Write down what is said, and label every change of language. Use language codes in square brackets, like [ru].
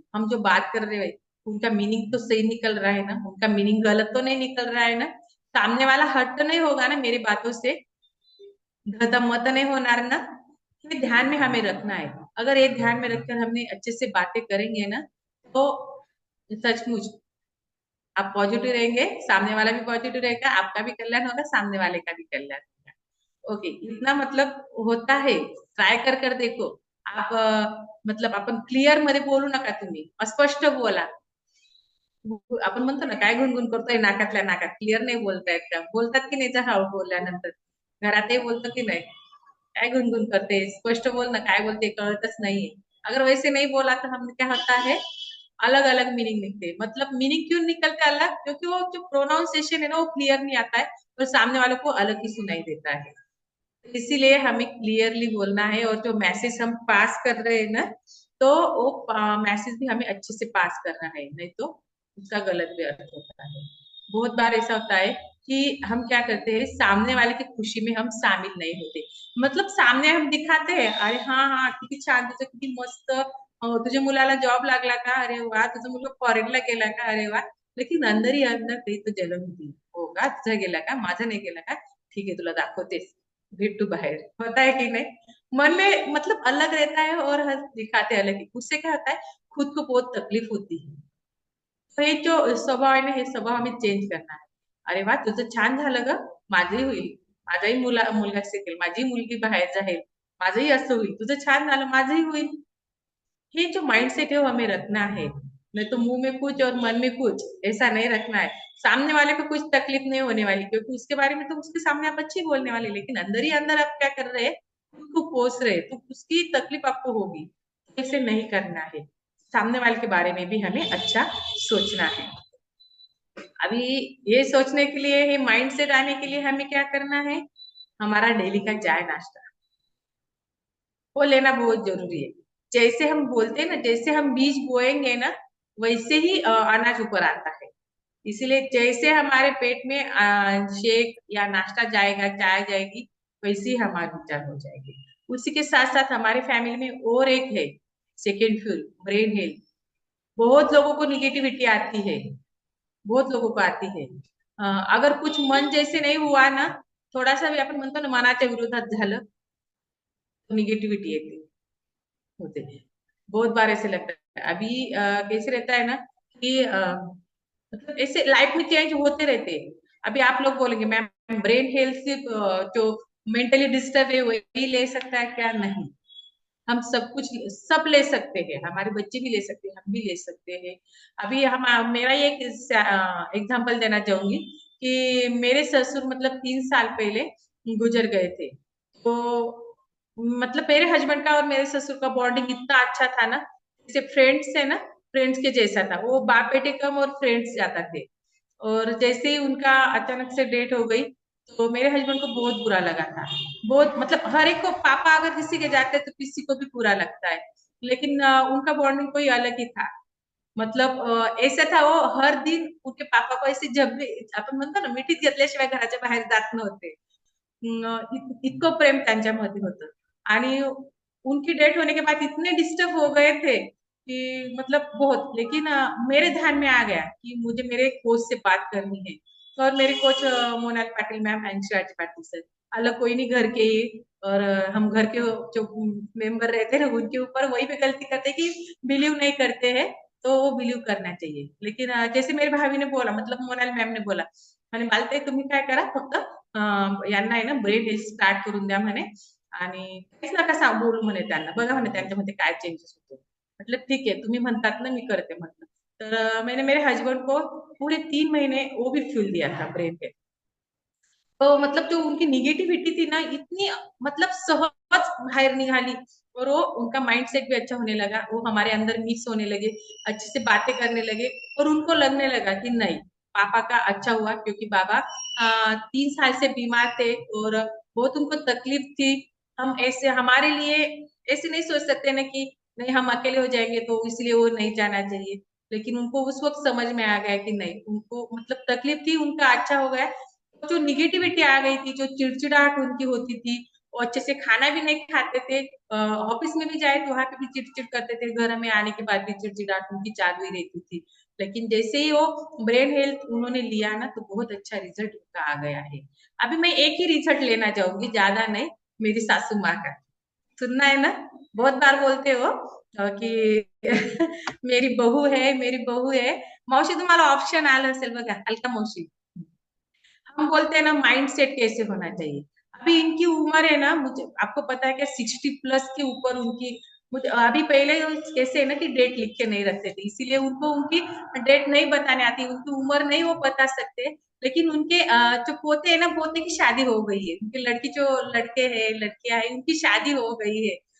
[hi] हम जो बात कर रहे हैं उनका मीनिंग तो सही निकल रहा है ना, उनका मीनिंग गलत तो नहीं निकल रहा है ना, सामने वाला हर्ट तो नहीं होगा ना मेरी बातों से, मत नहीं होणार ना. ये ध्यान में हमें रखना है. अगर ये ध्यान में रखकर हमने अच्छे से बातें करेंगे ना, तो सचमुच आप पॉजिटिव रहेंगे, सामने वाला भी पॉजिटिव रहेगा, आपका भी कल्याण होगा, सामने वाले का भी कल्याण होगा. ओके, इतना मतलब होता है. ट्राय कर देखो. [mr] आप मतलब आपण क्लिअर मध्ये बोलू नका, तुम्ही अस्पष्ट बोला. आपण म्हणतो ना, काय गुणगुण करतोय नाकातल्या नाकात, क्लिअर नाही बोलतायत का, बोलतात की नाही हळू बोलल्यानंतर, घरातही बोलतो की नाही, काय गुनगुन करते, स्पष्ट बोल ना, काय बोलते कळतच नाहीये. [hi] अगर वैसे नहीं बोला तो हम क्या होता है, अलग अलग मीनिंग निकलते. मतलब मीनिंग क्यों निकलता है अलग, क्योंकि वो जो प्रोनाउंसिएशन है ना वो क्लियर नहीं आता है, और सामने वालों को अलग ही सुनाई देता है. इसीलिए हमें क्लियरली बोलना है, और जो मैसेज हम पास कर रहे हैं ना, तो वो मैसेज भी हमें अच्छे से पास करना है, नहीं तो उसका गलत भी अर्थ होता है. बहुत बार ऐसा होता है कि हम क्या करते हैं, सामने वाले की खुशी में हम शामिल नहीं होते. मतलब सामने हम दिखाते हैं, [mr] अरे हाँ हाँ किती छान, तुझं किती मस्त, तुझ्या मुलाला जॉब लागला का, अरे वा, तुझा मुलगा फॉरेनला गेला का, अरे वा. [hi] लेकिन अंदर ही अंदर [mr] काही तो जलन होती, हो का, तुझा गेला का, माझा नाही गेला का, ठीक है तुला दाखवतेस, भेटू बाहर, [hi] होता है कि नहीं. मन में मतलब अलग रहता है और हर दिखाते अलग है. उससे क्या होता है, खुद को बहुत तकलीफ होती है. [mr] तो हे जो स्वभाव आहे ना, हे स्वभाव आम्ही चेंज करणार आहे. अरे वा, तुझं छान झालं ग, माझंही होईल, माझाही मुलगा शिकेल, माझी मुलगी बाहेर जाईल, माझंही असं होईल, तुझं छान झालं माझंही होईल. [hi] ये जो माइंडसेट है वो हमें रखना है. नहीं तो मुंह में कुछ और मन में कुछ, ऐसा नहीं रखना है. सामने वाले को कुछ तकलीफ नहीं होने वाली, क्योंकि उसके बारे में तो उसके सामने आप अच्छी बोलने वाले, लेकिन अंदर ही अंदर आप क्या कर रहे हैं, उसको कोस रहे, तो उसकी तकलीफ आपको होगी. ऐसे नहीं करना है. सामने वाले के बारे में भी हमें अच्छा सोचना है. अभी ये सोचने के लिए, ये माइंड सेट आने के लिए हमें क्या करना है, हमारा डेली का चाय नाश्ता वो लेना बहुत जरूरी है. जैसे हम बोलते हैं ना, जैसे हम बीज बोएंगे ना, वैसे ही अनाज ऊपर आता है. इसीलिए जैसे हमारे पेट में शेक या नाश्ता जाएगा, चाय जाएगी, वैसे ही हमारी विचार हो जाएगी. उसी के साथ साथ हमारे फैमिली में और एक है, सेकेंड फ्यूल, ब्रेन हेल्थ. बहुत लोगों को निगेटिविटी आती है, बहुत लोगों को आती है. अगर कुछ मन जैसे नहीं हुआ ना, थोड़ा सा भी [mr] आपण म्हणतो ना मनाच्या विरोधात झालं, [hi] तो निगेटिविटी [mr] येते, होते. [hi] बहुत बार ऐसे लगता है. अभी कैसे रहता है ना कि मतलब ऐसे लाइफ में चेंज होते रहते हैं. अभी आप लोग बोलेंगे मैम, ब्रेन हेल्थ सिर्फ जो मेंटली डिस्टर्ब है वही ले सकता है क्या, नहीं. हम सब कुछ सब ले सकते हैं, हमारे बच्चे भी ले सकते हैं, हम भी ले सकते हैं. अभी हम मेरा ये एग्जांपल देना चाहूंगी कि मेरे ससुर मतलब 3 साल पहले गुजर गए थे. तो मतलब मेरे हस्बैंड का और मेरे ससुर का बॉन्डिंग इतना अच्छा था ना, जैसे फ्रेंड्स है ना, फ्रेंड्स के जैसा था. वो बाप बेटे कम और फ्रेंड्स ज्यादा थे. और जैसे ही उनका अचानक से डेथ हो गई, तो मेरे हस्बैंड को बहुत बुरा लगा था. बहुत मतलब हर एक को, पापा अगर किसी के जाते हैं तो किसी को भी बुरा लगता है, लेकिन उनका बॉन्डिंग कोई अलग ही था. मतलब ऐसा था, वो हर दिन उनके पापा को ऐसे जब भी [mr] आपण म्हणतो ना, मिठीत घेतल्याशिवाय घराच्या बाहेर जात नव्हते. इतकं प्रेम त्यांच्यामध्ये होतं. [hi] आणि उनकी डेथ होने के बाद इतने डिस्टर्ब हो गए थे कि मतलब बहुत. लेकिन मेरे ध्यान में आ गया कि मुझे मेरे कोच से बात करनी है. और मेरे coach monal Patil ma'am and Shivaji Patil sir, अलग कोई नहीं, घर के ही. और हम घर के जो मेंबर रहते हैं ना, उनके ऊपर वही पे गलती करते कि बिलीव नहीं करते हैं, तो वो बिलीव करना चाहिए. लेकिन जैसे मेरे भाभी ने बोला, [mr] मतलब मोनाल मैम ने बोला, म्हणे मालते तुम्ही काय करा, फक्त यांना आहे ना ब्रेन हेल्थ स्टार्ट करून द्या म्हणे, आणि काहीच नका बोलू म्हणे त्यांना, बघा म्हणे त्यांच्यामध्ये काय चेंजेस होतो. म्हटलं [hi] ठीक है, [mr] तुम्ही म्हणतात ना, मी करते म्हटलं. [hi] तर मैंने मेरे हस्बैंड को पूरे 3 महीने वो भी फ्यूल दिया था, ब्रेन हेल्थ. तो मतलब जो उनकी निगेटिव्हिटी थी ना, इतनी मतलब [mr] सहज बाहेर निघाली. [hi] और वो उनका माइंडसेट भी अच्छा होने लगा, वो हमारे अंदर मिक्स होने लगे, अच्छे से बातें करने लगे, और उनको लगने लगा कि नहीं, पापा का अच्छा हुआ, क्योंकि बाबा 3 साल से बीमार थे और बहुत उनको तकलीफ थी। हम ऐसे हमारे लिए ऐसे नहीं सोच सकते ना कि नहीं हम अकेले हो जाएंगे तो इसलिए वो नहीं जाना चाहिए, लेकिन उनको उस वक्त समझ में आ गया कि नहीं, उनको मतलब तकलीफ थी, उनका अच्छा हो गया। जो निगेटिविटी आ गई थी, जो चिड़चिड़ाहट उनकी होती थी, वो अच्छे से खाना भी नहीं खाते थे, ऑफिस में भी जाए तो वहां पे भी चिड़चिड़ करते थे, घर में आने के बाद भी चिड़चिड़ाहट उनकी चालू ही रहती थी। लेकिन जैसे ही वो ब्रेन हेल्थ उन्होंने लिया ना, तो बहुत अच्छा रिजल्ट उनका आ गया है। अभी मैं एक ही रिजल्ट लेना चाहूंगी, ज्यादा नहीं, मेरी सासू माँ का। सुनना है ना? बहुत बार बोलते हो की मेरी बहू है, मेरी बहू है. [mr] मावशी, तुम्हाला ऑप्शन आलं असेल बघा, अलका मावशी. [hi] हम बोलते हैं ना माइंड सेट कैसे होना चाहिए. अभी इनकी उम्र है ना, मुझे आपको पता है क्या, 60+ के ऊपर उनकी. मुझे अभी पहले कैसे है ना कि डेट लिख के नहीं रखते थे, इसीलिए उनको उनकी डेट नहीं बताने आती, उनकी उम्र नहीं वो बता सकते. लेकिन उनके जो पोते है ना, पोते की शादी हो गई है, उनकी लड़की जो लड़के हैं लड़कियां हैं उनकी शादी हो गई है.